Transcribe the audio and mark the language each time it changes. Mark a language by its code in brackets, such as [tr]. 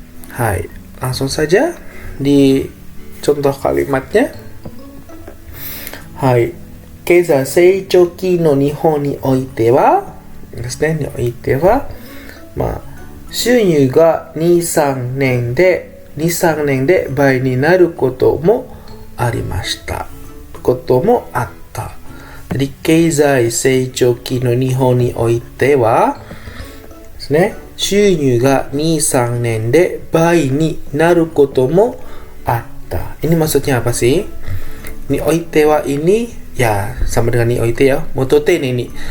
[id] はい、langsung saja di contoh kalimatnya. [ja] はい、経済成長期の日本においてはですね、においては、収入が2、3年で倍になることもありました。こともあった。で、経済成長期の日本においてはですね、収入が2、3年で倍になることもあった。 [id] Ini maksudnya apa sih? Ni oite wa ini ya sama dengan ni oite ya, motote ini.